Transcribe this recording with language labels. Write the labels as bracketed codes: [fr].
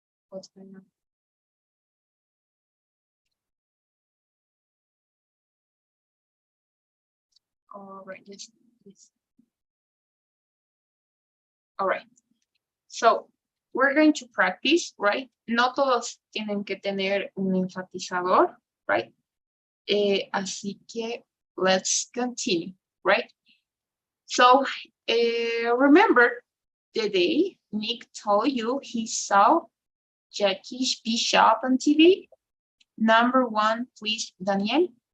[en] What's going on? All right, yes. All right. So we're going to practice, right? [es] No todos tienen que tener un enfatizador, right? Así que [en] let's continue, right? So remember the day Nick told you he saw Jackie Bishop on TV? Number one, please, Daniel.